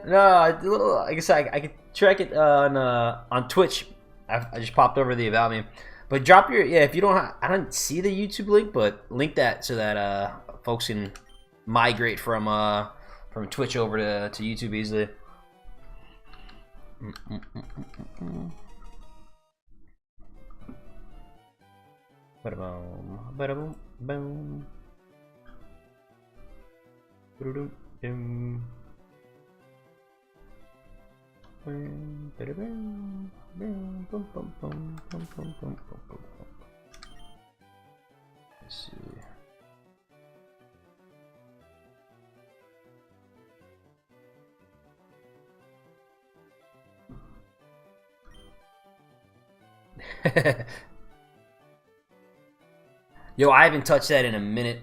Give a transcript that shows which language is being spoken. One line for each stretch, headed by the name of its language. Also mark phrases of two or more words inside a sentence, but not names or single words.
English: No, like I said, I could track it on Twitch. I just popped over the About Me, but drop your if you don't. I don't see the YouTube link, but link that so that folks can migrate from Twitch over to YouTube easily. Ba-da-boom, ba-da-boom, boom. Ba-da-dum-dum. Ba-da-boom, boom, boom, boom, boom, boom, boom, boom, boom. Let's see. Yo, I haven't touched that in a minute.